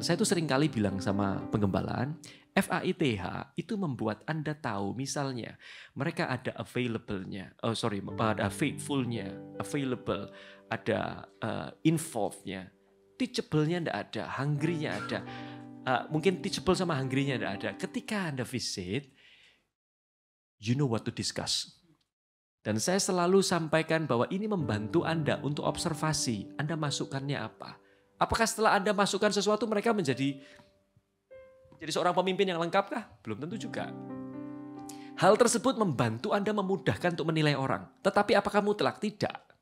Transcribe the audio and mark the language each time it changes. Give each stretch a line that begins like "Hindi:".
Indonesian: Saya tuh sering kali bilang sama penggembalaan, F-A-I-T-H itu membuat Anda tahu, misalnya mereka ada available-nya, ada faithful-nya, available, ada involved-nya, teachable-nya tidak ada, hungry-nya ada. Mungkin teachable sama hungry-nya tidak ada. Ketika Anda
English: visit, you know what to discuss.
Indonesian: Dan saya selalu sampaikan bahwa ini membantu Anda untuk observasi. Anda masukkannya apa? Apakah setelah Anda masukkan sesuatu mereka menjadi seorang pemimpin yang lengkap kah? Belum tentu juga. Hal tersebut membantu Anda memudahkan untuk menilai orang. Tetapi apakah mutlak? Tidak.